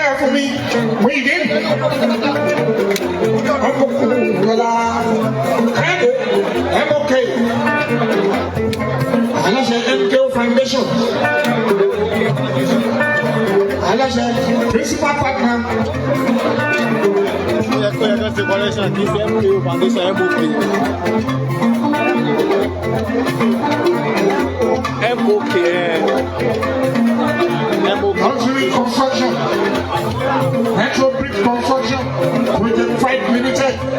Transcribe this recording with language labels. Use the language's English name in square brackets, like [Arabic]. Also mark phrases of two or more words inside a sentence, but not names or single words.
[Yoruba] fún mi Muideen ọmọ kúrọ̀lá MOK aláṣẹ MKO Foundation aláṣẹ [English] principal partner. [Portuguese] Essa collection aqui sempre eu vou deixar MOK Luxury Construction, Metro Brick Construction, Within 5 Limited.